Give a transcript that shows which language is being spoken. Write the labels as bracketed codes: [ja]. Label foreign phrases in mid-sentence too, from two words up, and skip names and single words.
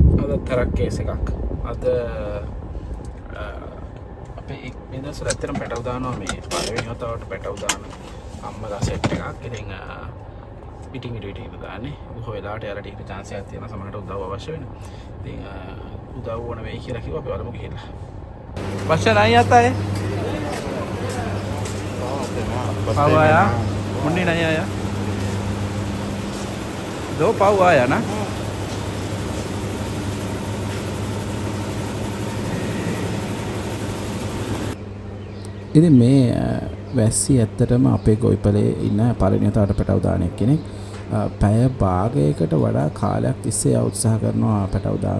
[si] තරක් කේස් එකක් අද අපේ මේ දවස්වල ඇත්තටම පැටව දානවා මේ පළවෙනි වතාවට පැටව දාන අම්මලා සෙට් එකක්. ඉතින් පිටින් ඉඳ දාන්නේ. බොහෝ වෙලාවට යාලට ඒක chance එකක් තියෙනවා සමහරට උදව් අවශ්‍ය වෙන. ඉතින් උදව් ඕන වෙයි කියලා කිව්වා අපි වලමු ගිහිල්ලා. [hi] Pasha nahi आता है? पाव आया? मुन्नी नहीं आया? दो पाव आया ना? [si] ඉතින් මේ වැස්සි ඇත්තටම අපේ ගොවිපලේ ඉන්න පළවෙනි වතාවට පැටව දාන කෙනෙක් පැය භාගයකට වඩා කාලයක් තිස්සේ උත්සාහ කරනවා පැටව දාන්න.